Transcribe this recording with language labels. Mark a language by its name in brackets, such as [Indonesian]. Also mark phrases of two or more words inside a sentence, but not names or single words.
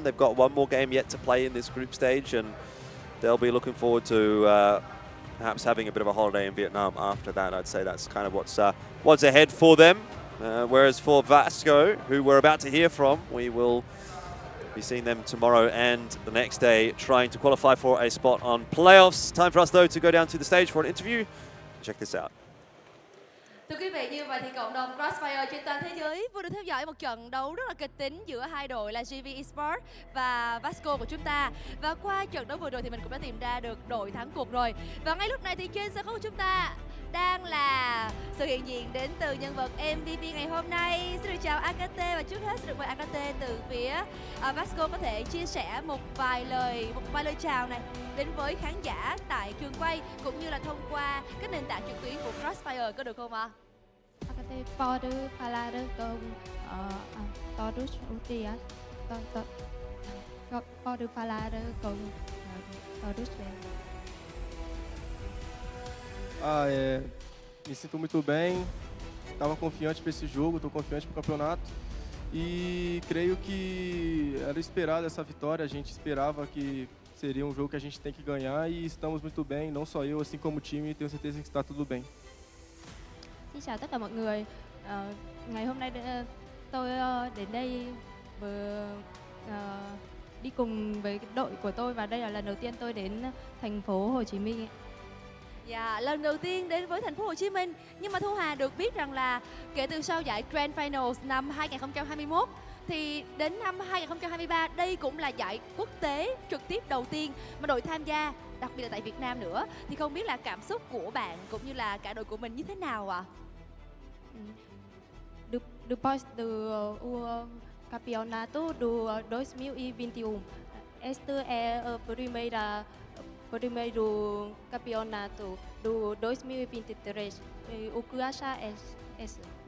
[English] They've got one more game yet to play in this group stage, and they'll be looking forward to perhaps having a bit of a holiday in Vietnam after that. I'd say that's kind of what's ahead for them. Whereas for VASCO, who we're about to hear from, we will be seeing them tomorrow and the next day trying to qualify for a spot on playoffs. Time for us, though, to go down to the stage for an interview. Check this out. [Vietnamese] Thưa quý vị, như vậy thì cộng đồng CROSSFIRE trên toàn thế giới vừa được theo dõi một trận đấu rất là kịch tính giữa hai đội là GV ESPORTS và VASCO của chúng ta. Và qua trận đấu vừa rồi thì mình cũng đã tìm ra được đội thắng cuộc rồi. Và ngay lúc này thì trên sân khấu của chúng ta đang là sự hiện diện đến từ nhân vật MVP ngày hôm nay. Xin được chào AKT, và trước hết xin được mời AKT từ phía VASCO có thể chia sẻ một vài lời chào này đến với khán giả tại trường quay cũng như là thông qua các nền tảng trực tuyến của CROSSFIRE, có được không ạ? AKT Podu Paladu Công Todus Utias Podu Paladu Công Todus. [Portuguese] Me sinto muito bem, estava confiante para esse jogo, estou confiante para o campeonato e creio que era esperada essa vitória, a gente esperava que seria um jogo que a gente tem que ganhar e estamos muito bem, não só eu, assim como o time, tenho certeza que está tudo bem. [Vietnamese] Xin chào tất cả mọi người, ngày hôm nay tôi đến đây đi cùng với đội của tôi và đây là lần đầu tiên tôi đến thành phố Hồ Chí Minh. Dạ, lần đầu tiên đến với thành phố Hồ Chí Minh. Nhưng mà Thu Hà được biết rằng là kể từ sau giải Grand Finals năm 2021 thì đến năm 2023 đây cũng là giải quốc tế trực tiếp đầu tiên mà đội tham gia, đặc biệt là tại Việt Nam nữa. Thì không biết là cảm xúc của bạn cũng như là cả đội của mình như thế nào ạ? [Portuguese] Depois do campeonato do 2021, este é o primeiro campeonato do 2023. O que acha é esse?